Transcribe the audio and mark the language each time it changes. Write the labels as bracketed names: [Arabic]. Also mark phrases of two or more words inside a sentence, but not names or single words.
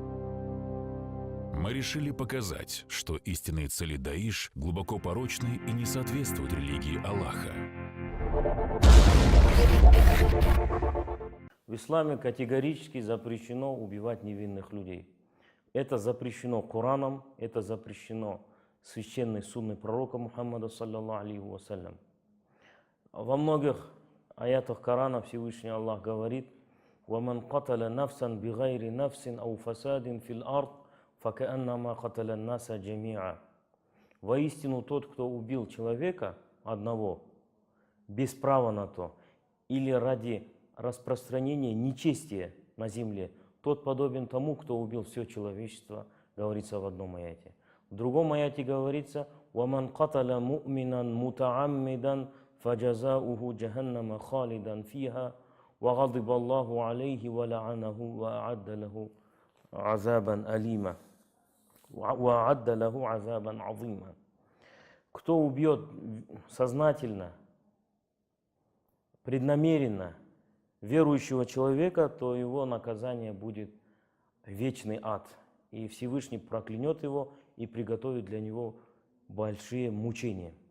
[Russian] Мы решили показать, что истинные цели Даиш глубоко порочны и не соответствуют религии Аллаха. В исламе категорически запрещено убивать невинных людей. Это запрещено Кораном, это запрещено священной сунной пророка Мухаммада, [Arabic] صلى الله عليه وسلم. [Russian] Во многих аятах Корана Всевышний Аллах говорит: [Arabic] «ومن قتل نفسا بغير نفس أو فساد في الأرض فكأنما قتل الناس جميعا». [Russian] Воистину, тот, кто убил человека одного без права на то, или ради распространения нечестия на земле, тот подобен тому, кто убил все человечество, говорится в одном аяте. В другом аяте говорится: [Arabic] «ومن قتل مؤمنا متعمدا فجزاؤه جهنم خالدا فيها وغضب الله عليه ولعنه وأعد له عذابا أليما وأعد له عذابا عظيما». [Russian] Кто убьет сознательно, преднамеренно верующего человека, то его наказание будет вечный ад. И Всевышний проклянет его и приготовит для него большие мучения.